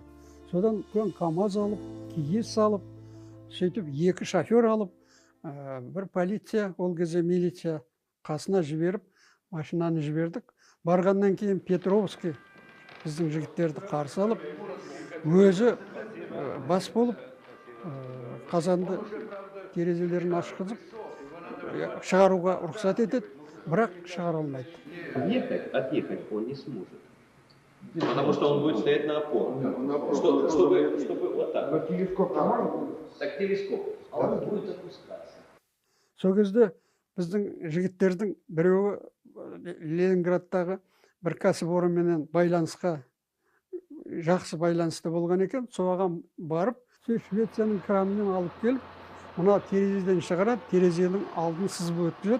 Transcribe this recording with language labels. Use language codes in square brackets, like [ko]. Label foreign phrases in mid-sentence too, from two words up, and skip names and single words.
[kk] Содан үлкен КАМАЗ алып, киіз алып, сөйтіп 2 шофер алып, бір полиция, ол кезде милиция қасына жіберіп, машинаны жібердік. Барғаннан кейін Петровский біздің жігіттерді қарсы алып, өзі бас болып, қазанды терезелерін ашқызып, шығаруға рұқсат етеді, бірақ шығара алмайды. [ru] Отъехать он не сможет. Потому что он будет стоять на опорах. Чтобы вот так. Так телескоп. А он будет опускаться. [kk] сол кезде біздің жігіттердің біреуі Ленинградтағы бір кәсіпорынменен байланысқа жақсы байланысты болған екен. Соған барып, Швецияның кранымен алып келіп, мына терезеден шығарады, терезенің алдын сызып өткізеді.